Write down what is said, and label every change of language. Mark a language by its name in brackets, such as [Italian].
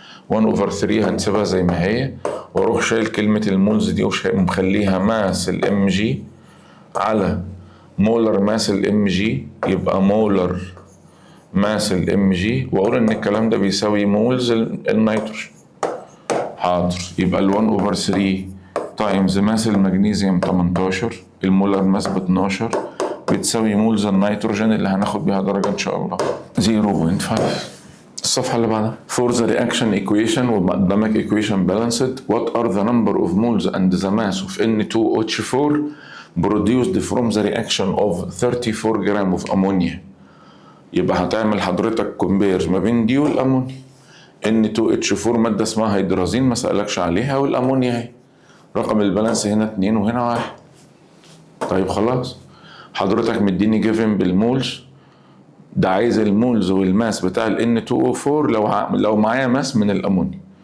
[Arabic] 1/3 هنسيبها زي ما هي، واروح شايل كلمة المولز دي ومخليها ماس الام جي على مولر ماس الام جي، يبقى مولر ماس الام جي، واقول ان الكلام ده بيساوي مولز النيتروجين. حاضر، يبقى ال 1/3 تايمز ماس المغنيسيوم 18 المولر ماس ب 12 بتساوي مولز النيتروجين اللي هناخد بيها درجة ان شاء الله 0.5. الصفحة اللي بعدها. [English] For the reaction equation [Arabic] وقدامك [English] equation balanced what are the number of moles and the mass of N2H4 produced from the reaction of 34 gram of ammonia. [Arabic] يبقى هتعمل حضرتك كومبير ما بين دي والامونيا. N2H4 مادة اسمها هيدرازين ما سألكش عليها، والامونيا اهي. رقم البالانس هنا 2 وهنا 1. طيب خلاص، حضرتك مديني جيفن بالمولز، ده عايز المولز والماس بتاع ال N2O4 لو معايا ماس من الامونيا.